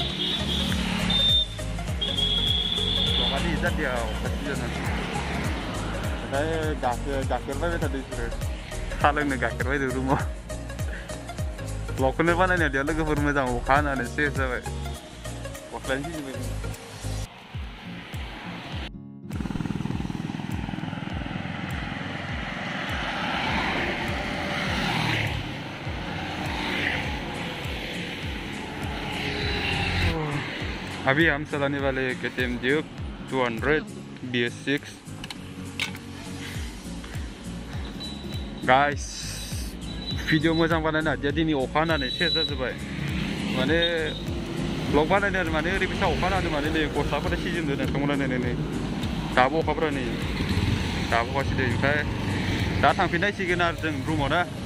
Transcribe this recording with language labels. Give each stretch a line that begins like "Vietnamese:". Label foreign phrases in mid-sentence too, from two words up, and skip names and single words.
Bodo: ब्लगानो जादिया अखा सिजानानै ओमफ्राय गाइखेर बायबाय थादों बिसोरो साहा लोंनो गाइखेर बायदों रुमाव ब्लगखौनो बानायनो हादिया लोगोफोर मोजां अखा हानानै सेस जाबाय गस्लायानो सिजोब्बाय
Hindi: अभी हम चलाने वाले KTM Duke 200 BS6
Bodo: गाइस भिडिअ मोजां बानायनो हादिया दिनै अखा हानानै सेस जाजोब्बाय माने ब्लग बानायनो माने ओरैबायसा अखा हानानै माने नै गस्लाफोरा सिजोबदों नोंथांमोना नै दाबो अखाफोरा नै दाबो अखा सिदों ओमफ्राय दा थांफिननांसिगोन आरो जों रुमाव ना